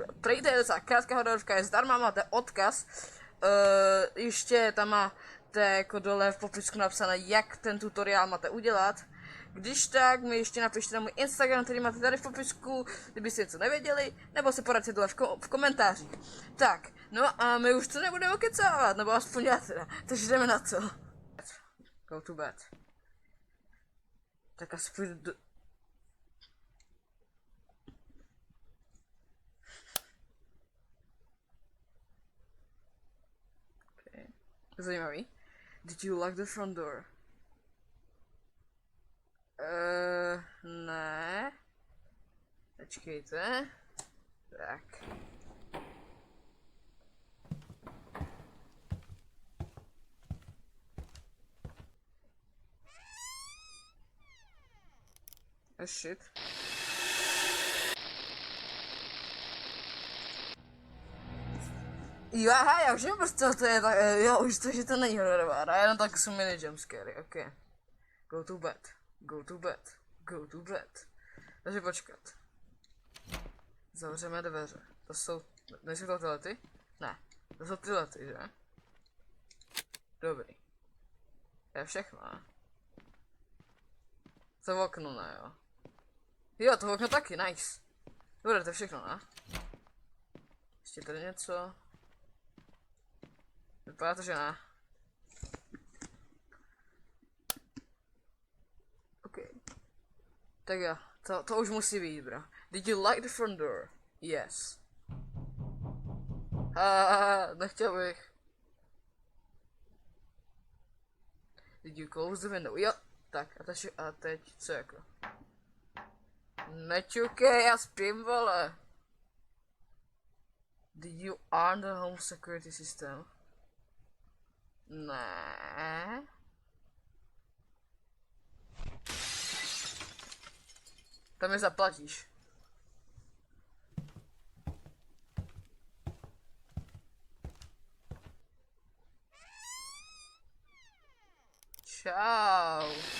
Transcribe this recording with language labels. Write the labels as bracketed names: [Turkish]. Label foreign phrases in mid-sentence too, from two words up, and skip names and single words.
[Czech] Prejte, je docela krátká hororovka, je zdarma, máte odkaz. Ještě tam máte jako dole v popisku napsané, jak ten tutoriál máte udělat. Když tak, mi ještě napište na můj Instagram, který máte tady v popisku, kdybyste něco nevěděli, nebo se poradte dole v komentářích. Tak, no a my už to nebudeme kecávat, nebo aspoň já teda, takže jdeme na to. [English] Go to bed. [Czech] Tak asi půjdu do... Okay. Zajímavý. [English] Did you lock the front door? [Czech] Ne. Počkejte. Tak. [English] Oh shit. [Czech] Jo, aha, já už nevím prostě, co to je, tak, jo, už to, že to není hororová, já jenom tak jsou mini jumpscary, ok. [English] Go to bed. Go to bed. Go to bed. [Czech] Takže počkat. Zavřeme dveře. To jsou... Nejsou to tyhle ty? Ne. To jsou tyhle ty, že? Dobrý. To je všechno, ne? To okno, ne, jo? Jo, to okno taky, nice. Dobré, to je všechno, ne? Ještě tady něco. Vypadá to, že ne. Tak jo, to už musí být, bro. [English] Did you like the front door? Yes. [Czech] Nechtěl bych. [English] Did you close the window? [Czech] Jo, tak a teď co jako? Nečukej, já spím, vole. [English] Did you arm the home security system? [Czech] Ne. Tam mi zaplatíš. Čau.